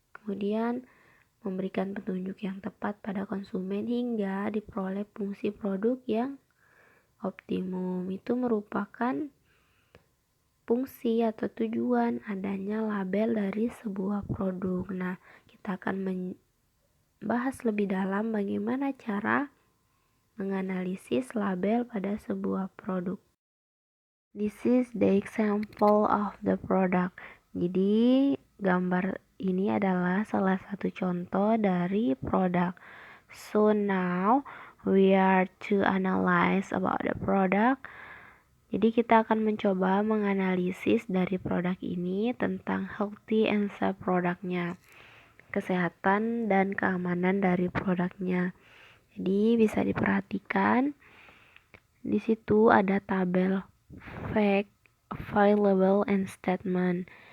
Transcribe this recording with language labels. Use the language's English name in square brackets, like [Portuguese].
[Indonesian] Kemudian memberikan petunjuk yang tepat pada konsumen hingga diperoleh fungsi produk yang optimum. Itu merupakan fungsi atau tujuan adanya label dari sebuah produk. Nah, kita akan membahas lebih dalam bagaimana cara menganalisis label pada sebuah produk. [English] This is the example of the product. [Indonesian] Jadi gambar ini adalah salah satu contoh dari produk. [English] So now we are to analyze about the product. [Indonesian] Jadi kita akan mencoba menganalisis dari produk ini tentang [English] healthy and safe [Indonesian] produknya, kesehatan dan keamanan dari produknya. Jadi bisa diperhatikan di situ ada tabel [English] fact, available, and statement.